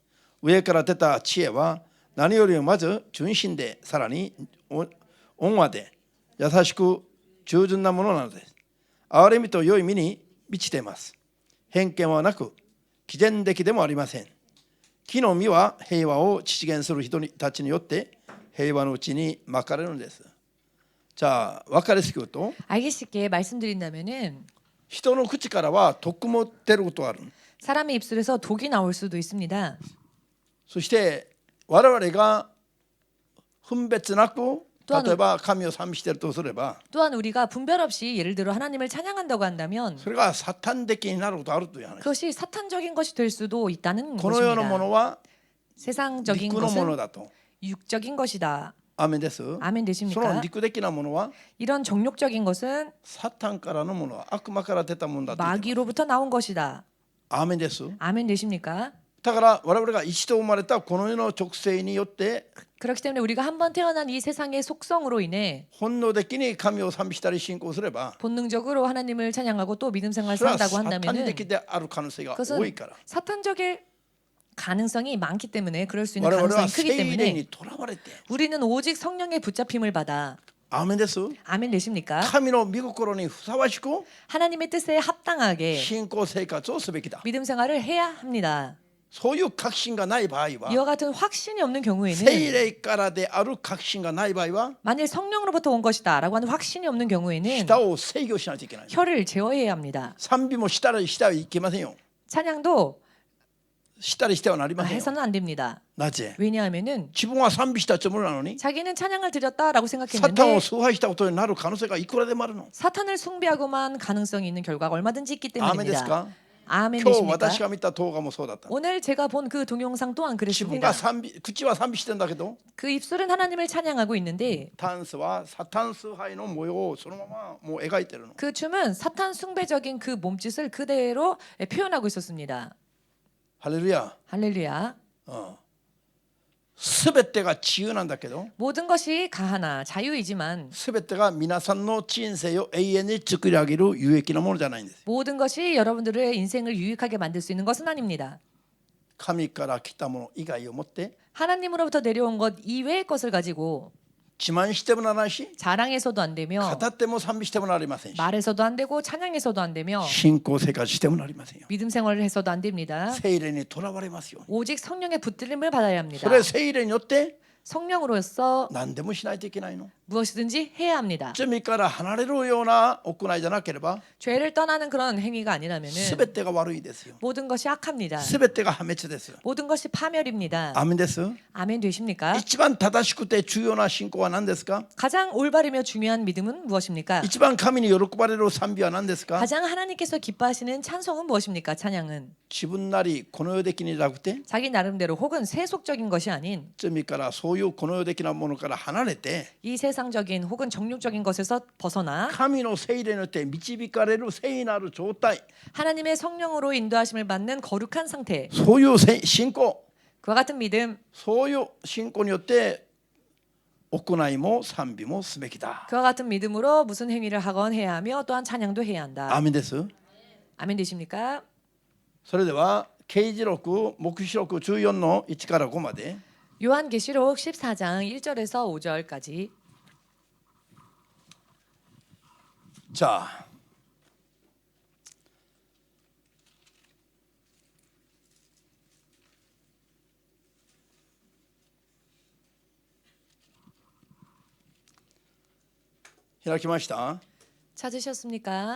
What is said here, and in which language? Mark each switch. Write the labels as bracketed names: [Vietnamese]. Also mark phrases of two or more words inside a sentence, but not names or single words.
[Japanese] 上から出た知恵は何よりもまず純真で、さらに温和で優しく従順なものなのです。憐れみと良い実に満ちています。偏見はなく毅然的でもありません。木の実は平和を実現する人たちによって平和のうちにまかれるのです。자、分かりやすく言うと、 [Korean] 알기 쉽게 말씀드린다면은 [Japanese] 人の口からは毒も出ることがある。 [Korean] 사람의 입술에서 독이 나올 수도 있습니다. [Japanese] そして我々が分別なく、例えば神を賛美しているとすれば、 [Korean] 또한 우리가 분별 없이 예를 들어 하나님을 찬양한다고 한다면 [Japanese] それがサタン的になることがあるという話。 [Korean] 그것이 사탄적인 것이 될 수도 있다는 [Japanese] この世のも [Korean] 것입니다. [Japanese] のは [Korean] 세상적인 [Japanese] 肉のもの [Korean] 것은 [Japanese] だと。 [Korean] 육적인 것이다. [Japanese] アーメンです。 [Korean] 아멘 [Japanese] その [Korean] 되십니까? [Japanese] 肉的なものは [Korean] 이런 정욕적인 것은 [Japanese] サタンからのものは悪魔から出たものだと言ってます。 [Korean] 마귀로부터 나온 것이다. [Japanese] アーメンです。 [Korean] 아멘 되십니까? [Japanese] だから我々が一度生まれたこの世の直性によって [Korean] 그렇기 때문에 우리가 한번 태어난 이 세상의 속성으로 인해 [Japanese] 本能的に神を賛美したり信仰すれば、 [Korean] 본능적으로 하나님을 찬양하고 또 믿음 생활을 [Japanese] それは [Korean] 산다고 [Japanese] サタン [Korean] 한다면은 [Japanese] 的である可能性が多いから、 [Korean] 사탄적일 가능성이 많기 때문에 그럴 수 있는 [Japanese] 我々は [Korean] 가능성이 [Japanese] 聖 [Korean] 크기 [Japanese] 霊 [Korean] 때문에 [Japanese] にとらわれて、 [Korean] 우리는 오직 성령의 붙잡힘을 받아 [Japanese] アーメンです。 [Korean] 아멘 되십니까? [Japanese] 神の御心にふさわしく [Korean] 하나님의 뜻에 합당하게 [Japanese] 信仰生活をすべきだ。 [Korean] 믿음 생활을 해야 합니다. [Japanese] そういう確信がない場合 [Korean] 이와 [Japanese] は、 [Korean] 같은 확신이 없는 [Japanese] 聖 [Korean] 경우에는 [Japanese] 霊からである確信がない場合は、 [Korean] 만일 성령으로부터 온 것이다라고 하는 확신이 없는 경우에는 [Japanese] 舌を制御しないといけない。 [Korean] 혀를 제어해야 합니다. [Japanese] 賛美もしたりしてはいけませんよ。 [Korean] 찬양도 [Japanese] したりしてはなりませんよ。 [Korean] 해서는 안 됩니다. [Japanese] なぜ？ [Korean] 왜냐하면은 [Japanese] 自分は賛美したつもりなのに [Korean] 자기는 찬양을 드렸다라고 [Japanese] サタン [Korean] 생각했는데 [Japanese] を崇拝したことになる可能性がいくらでもあるの。 [Korean] 사탄을 숭배하고만 가능성이 있는 결과가 얼마든지 있기 [Japanese] アーメンです [Korean] 때문입니다. [Japanese] か？ [Korean] 아멘 [Japanese] 今日 [Korean] 되십니까? [Japanese] 私が見た動画もそうだった。 [Korean] 오늘 제가 본 그 동영상 또한 [Japanese] 自分が [Korean] 그랬습니다. [Japanese] 口は賛美してんだけど、 [Korean] 그 입술은 하나님을 찬양하고 있는데 [Japanese] ダンスはサタン崇拝の模様をそのままもう描いてるの。 [Korean] 그 춤은 사탄 숭배적인 그 몸짓을 그대로 표현하고 있었습니다. [Japanese] ハレルヤ。 [Korean] 할렐루야. [Japanese] すべてが自由なんだけど、 [Korean] 모든 것이 가하나 자유이지만 [Japanese] すべてが皆さんの人生を永遠に作り上げる有益なものじゃないんです。 [Korean] 모든 것이 여러분들의 인생을 유익하게 만들 수 있는 것은 아닙니다. [Japanese] 神から来たもの以外をもって [Korean] 하나님으로부터 내려온 것 이외의 것을 가지고 [Japanese] 自慢してもならないし、 [Korean] 자랑해서도 안 되며 [Japanese] 語っても賛美してもなりませんし、 [Korean] 말해서도 안 되고 찬양해서도 안 되며 [Japanese] 信仰生活してもなりませんよ。 [Korean] 믿음 생활을 해서도 안 됩니다. [Japanese] 聖霊にとらわれますよ。 [Korean] 오직 성령의 붙들림을 받아야 [Japanese] そ [Korean] 합니다. [Japanese] れ聖霊によって [Korean] 성령으로서 [Japanese] 何でもしないといけないの。 [Korean] 무엇이든지 해야 합니다. [Japanese] 罪から離れるような行いじゃなければ、 [Korean] 죄를 떠나는 그런 행위가 [Japanese] す [Korean] 아니라면은 [Japanese] べてが悪いですよ。 [Korean] 모든 것이 악합니다. [Japanese] すべてが破滅ですよ。 [Korean] 모든 것이 파멸입니다. [Japanese] アーメンです。 [Korean] 아멘 되십니까? [Japanese] 一番正しくて重要な信仰は何ですか？ [Korean] 가장 올바르며 중요한 믿음은 무엇입니까? [Japanese] 一番神に喜ばれる賛美は何ですか？ [Korean] 가장 하나님께서 기뻐하시는 찬송은 무엇입니까? 찬양은 [Japanese] 自分なりこの世的にじゃなくて、 [Korean] 자기 나름대로 혹은 세속적인 것이 아닌 [Japanese] 罪からそういうこの世的なものから離れて、 [Korean] 이 세상적인 혹은 정욕적인 것에서 벗어나 [Japanese] 神の聖霊によって導かれる聖なる状態、 [Korean] 하나님의 성령으로 인도하심을 받는 거룩한 상태, [Japanese] そういう信仰、 [Korean] 그와 같은 믿음, [Japanese] そういう信仰によって行いも賛美もすべきだ。 [Korean] 그와 같은 믿음으로 무슨 행위를 하건 해야 하며 또한 찬양도 해야 한다. [Japanese] アーメンです。 [Korean] 아멘 되십니까? [Japanese] それでは啓示録黙示録14の1から5まで、 [Korean] 요한계시록 14장 1절에서 5절까지. 자, [Japanese] 開きました。 [Korean] 찾으셨습니까?